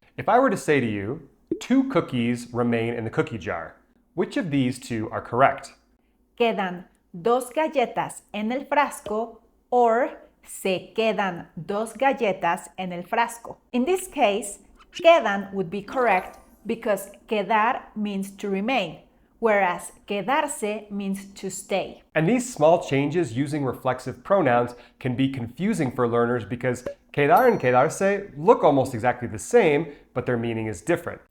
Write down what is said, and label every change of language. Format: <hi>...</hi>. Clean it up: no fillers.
<en>If I were to say to you, 2 cookies remain in the cookie jar, which of these two are correct?</en> <es>Quedan dos galletas en el frasco or se quedan dos galletas en el frasco.</es> <en>In this case, quedan would be correct because quedar means to remain, whereas quedarse means to stay. And these small changes using reflexive pronouns can be confusing for learners because quedar and quedarse look almost exactly the same, but their meaning is different.</en>